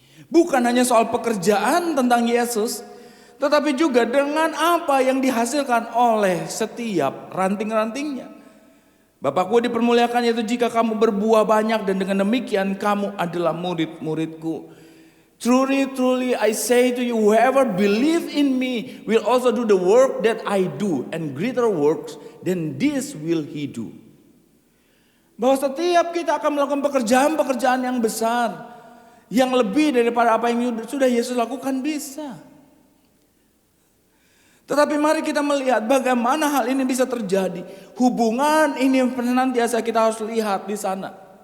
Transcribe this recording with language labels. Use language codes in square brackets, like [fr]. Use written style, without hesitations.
[id] Bukan hanya soal pekerjaan tentang Yesus, tetapi juga dengan apa yang dihasilkan oleh setiap ranting-rantingnya. Bapakku dipermuliakan yaitu jika kamu berbuah banyak dan dengan demikian kamu adalah murid-muridku. [en] Truly, truly I say to you, whoever believes in me will also do the work that I do, and greater works than this will he do. [id] Bahwa setiap kita akan melakukan pekerjaan-pekerjaan yang besar. yang lebih daripada apa yang sudah Yesus lakukan bisa. Tetapi mari kita melihat bagaimana hal ini bisa terjadi. Hubungan ini yang senantiasa kita harus lihat di sana.